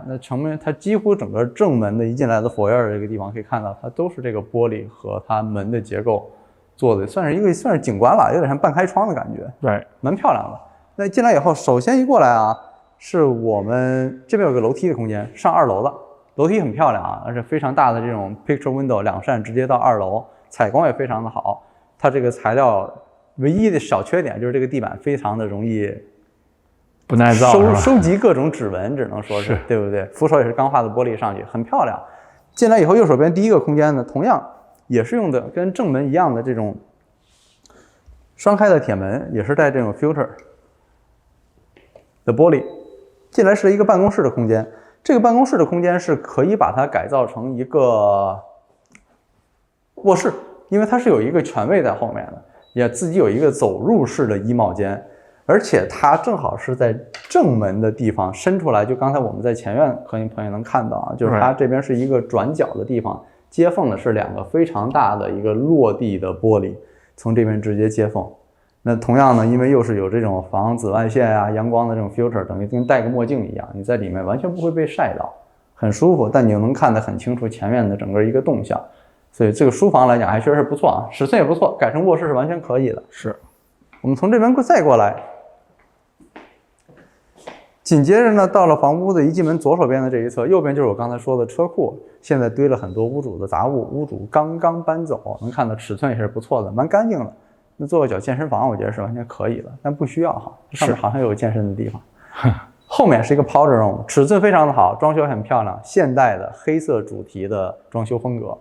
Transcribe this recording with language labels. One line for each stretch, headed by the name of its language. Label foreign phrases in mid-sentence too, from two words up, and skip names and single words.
Chinese: 那成門它幾乎整個正門的一進來的 foyer 這個地方可以看到，它都是這個玻璃和它門的結構做的，算是景觀了，有點像半開窗的感覺。對，蠻漂亮的。那進來以後，首先一過來啊，是我們這邊有個樓梯的空間，上2樓的。樓梯很漂亮啊，而且非常大的這種 picture window， 2 扇直接到2樓，採光也非常的好。它這個材料唯一的小缺點就是這個地板非常的容易不耐造，收集各種指紋，只能說是對不對？扶手也是鋼化的玻璃上去，很漂亮。進來以後，右手邊第一個空間呢，同樣也是用的跟正門一樣的這種雙開的鐵門，也是帶這種 filter 的玻璃。進來是一個辦公室的空間。這個辦公室的空間是可以把它改造成一個臥室，因為它是有一個權位在後面的，也自己有一個走入式的衣帽間，而且它正好是在正門的地方伸出來，就剛才我們在前院可能朋友能看到啊，就是它這邊是一個轉角的地方，接縫的是2個非常大的一個落地的玻璃，從這邊直接接縫。那同樣呢，因為又是有這種防紫外線啊、陽光的這種 filter， 等於跟戴個墨鏡一樣，你在裡面完全不會被曬到，很舒服，但你又能看得很清楚前面的整個一個動向，所以這個書房來講還確實是不錯啊，尺寸也不錯，改成臥室是完全可以的。是，我們從這邊再過來，緊接着呢，到了房屋的一進門左手邊的這一側，右邊就是我剛才說的車庫，現在堆了很多屋主的雜物，屋主剛剛搬走，能看到尺寸也是不錯的，蠻乾淨的。那做個小健身房，我覺得是完全可以的，但不需要哈。上面好像有健身的地方。後面是一個 powder room， 尺寸非常的好，裝修很漂亮，現代的黑色主題的裝修風格。